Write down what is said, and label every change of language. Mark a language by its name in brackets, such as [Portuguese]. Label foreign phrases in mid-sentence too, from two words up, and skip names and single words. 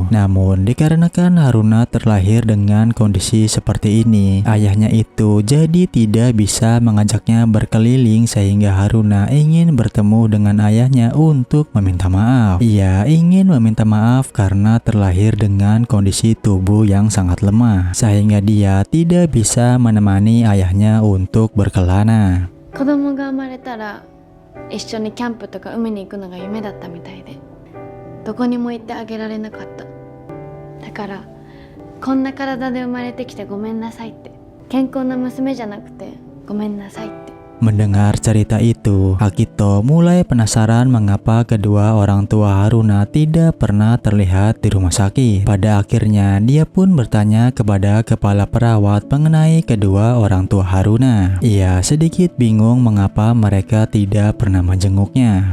[Indonesian] Namun dikarenakan Haruna terlahir dengan kondisi seperti ini, ayahnya itu jadi tidak bisa mengajaknya berkeliling sehingga Haruna ingin bertemu dengan ayahnya untuk meminta maaf. Ia ingin meminta maaf karena terlahir dengan kondisi tubuh yang sangat lemah, sehingga dia tidak bisa menemani ayahnya untuk berkelana. [Japanese] 子供が生まれたら一緒にキャンプとか海に行くのが夢だったみたいで、どこにも行ってあげられなかった。だからこんな体で生まれてきてごめんなさいって、健康な娘じゃなくてごめんなさいって。 [Indonesian] Mendengar cerita itu, Akito mulai penasaran mengapa kedua orang tua Haruna tidak pernah terlihat di rumah sakit. Pada akhirnya, dia pun bertanya kepada kepala perawat mengenai kedua orang tua Haruna. Ia sedikit bingung mengapa mereka tidak pernah menjenguknya.